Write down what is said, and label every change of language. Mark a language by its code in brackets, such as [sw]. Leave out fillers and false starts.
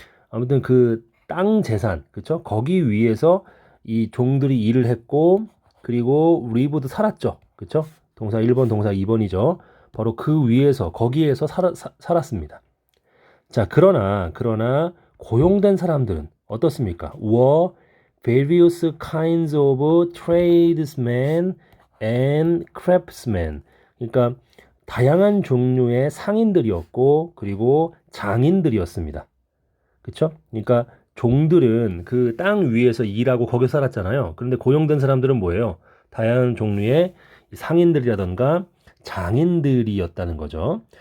[ko] 아무튼 그 땅 재산, 그쵸? 거기 위에서 이 종들이 일을 했고, 그리고 리브도 살았죠. 그쵸? 동사 1번, 동사 2번이죠. 바로 그 위에서, 거기에서 살았습니다. 자, 그러나, 고용된 사람들은 어떻습니까? [en] were various kinds of tradesmen and craftsmen. [ko] 그러니까 다양한 종류의 상인들이었고 그리고 장인들이었습니다. 그쵸? 그러니까 종들은 그 땅 위에서 일하고 거기 살았잖아요. 그런데 고용된 사람들은 뭐예요? 다양한 종류의 상인들이라던가 장인들이었다는 거죠.